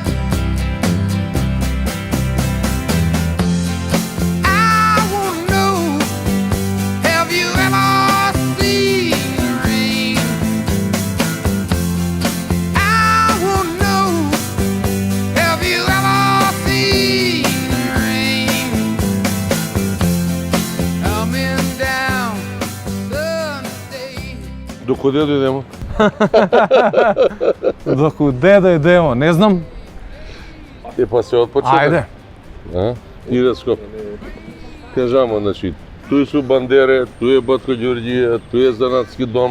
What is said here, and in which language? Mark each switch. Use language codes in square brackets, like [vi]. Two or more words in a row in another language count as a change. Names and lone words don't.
[en] I wanna know, have you ever seen the rain? I wanna know, have you ever seen the rain? Coming down Sunday. [mk] Докъде дойдемо? Докуде дойдемо? Не знам. Па се од почеток. Ајде. И да Скопје. Кажамо, значи, туј су бандере, туј е Батко Ѓорѓија, туј е занатски дом.